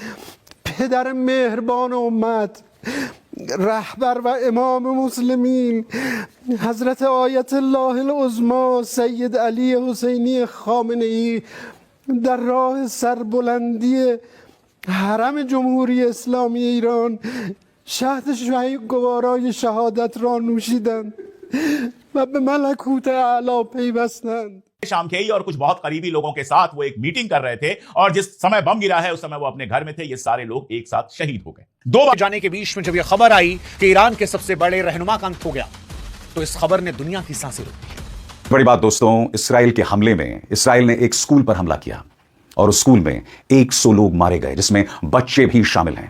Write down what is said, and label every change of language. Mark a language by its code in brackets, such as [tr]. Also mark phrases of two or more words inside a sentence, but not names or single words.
[fa] پدر مهربان امت، رهبر و امام مسلمین حضرت آیت الله العظمی سید علی حسینی خامنه‌ای در راه سربلندی حرم جمهوری اسلامی ایران شهد گوارای شهادت را نوشیدند و به ملکوت اعلی پیوستند. [hi] शाम के ही और कुछ बहुत करीबी लोगों के साथ वो एक मीटिंग कर रहे थे और जिस समय बम गिरा है उस समय वो अपने घर में थे। ये सारे लोग एक साथ शहीद हो गए। 2 बार जाने के बीच में जब यह खबर आई कि ईरान के सबसे बड़े रहनुमा का अंत हो गया, तो इस खबर ने दुनिया की सांसें रोक दी। बड़ी बात दोस्तों, इसराइल के हमले में इसराइल ने एक स्कूल पर हमला किया और उस स्कूल में 100 लोग मारे गए, जिसमें बच्चे भी शामिल हैं।